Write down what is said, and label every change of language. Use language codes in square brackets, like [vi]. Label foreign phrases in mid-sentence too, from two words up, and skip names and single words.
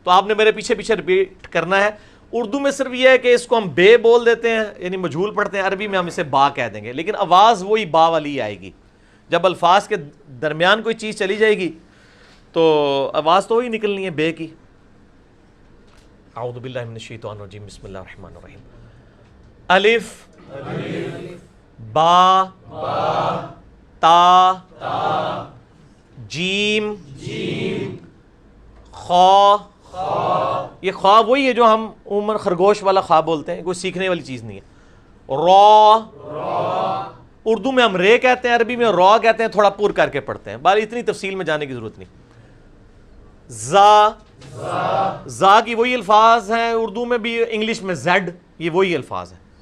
[ur] تو آپ نے میرے پیچھے پیچھے ریپیٹ کرنا ہے. اردو میں صرف یہ ہے کہ اس کو ہم بے بول دیتے ہیں, یعنی مجھول پڑھتے ہیں, عربی میں ہم اسے با کہہ دیں گے, لیکن آواز وہی با والی آئے گی. جب الفاظ کے درمیان کوئی چیز چلی جائے گی تو آواز تو وہی نکلنی ہے بے کی. [ar] اعوذ باللہ من الشیطان الرجیم, بسم اللہ الرحمن الرحیم. الف با تا جیم خا. [ur] یہ خواہ وہی ہے جو ہم عموماً خرگوش والا خواہ بولتے ہیں, کوئی سیکھنے والی چیز نہیں ہے. را, اردو میں ہم رے کہتے ہیں, عربی میں را کہتے ہیں, تھوڑا پور کر کے پڑھتے ہیں. بال اتنی تفصیل میں جانے کی ضرورت نہیں. زا کی وہی الفاظ ہیں اردو میں بھی, انگلش میں زیڈ, یہ وہی الفاظ ہیں.